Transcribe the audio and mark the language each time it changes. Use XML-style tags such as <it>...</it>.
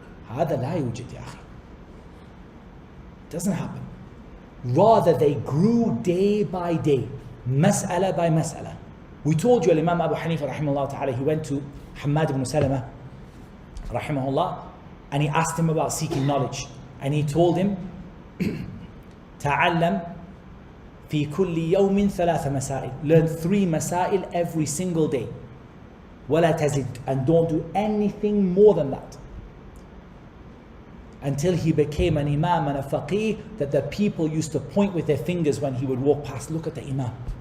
<ar>هذا لا يوجد يا أخي.</ar> <en>Doesn't happen. Rather, they grew day by day, mas'ala by mas'ala. We told you, Imam Abu Hanifa rahimahullah ta'ala, he went to Hammad ibn Salama rahimahullah, and he asked him about seeking knowledge. And he told him,</en> <ar>تعلم في كل يوم ثلاث مسائل.</ar> <en>Learn 3 masail every single day.</en> <ar>ولا تزد,</ar> <en>and don't do anything more than that. Until he became an imam and a faqih that the people used to point with their fingers when he would walk past. Look at the imam.</en>